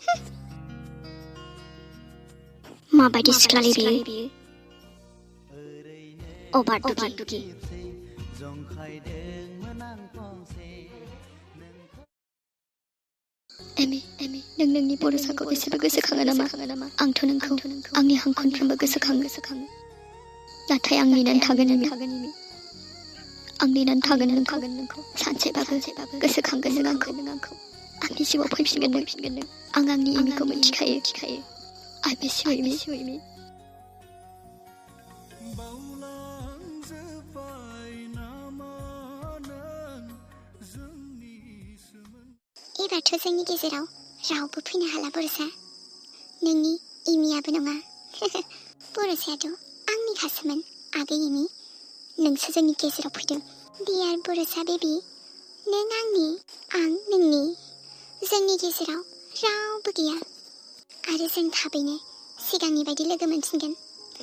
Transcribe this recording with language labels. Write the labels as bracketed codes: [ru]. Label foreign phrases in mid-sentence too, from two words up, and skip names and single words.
[brx] माबायदि सिख्लालै बियो अभार दुगि एमि नों नोंनि बरसाखौ एसेबो गोसोखाङो नामा आंथ' नोंखौ आंनि हांखनफ्रोमबो गोसोखाङो नाथाय आं नेनानै थागोन नोंखौ सानसेबाबो गोसोखांगोन नों आंखौ आंनि जिउआव फैफिनगोन नों आं आंनि एमिखौ मिथिखायो [en] I miss you [brx] एमि एबारथ' जोंनि गेजेराव रावबो फैनो हाला बरसा नोंनि एमियाबो नङा बरसायाथ' आंनि खासोमोन आगै एमि नोंसो जोंनि गेजेराव फैदों डियार बरसा बेबि नों आंनि आं नोंनि जोंनि गेजेराव रावबो गैया आरो जों थाबैनो सिगांनि बायदि लोगो मोनफिनगोन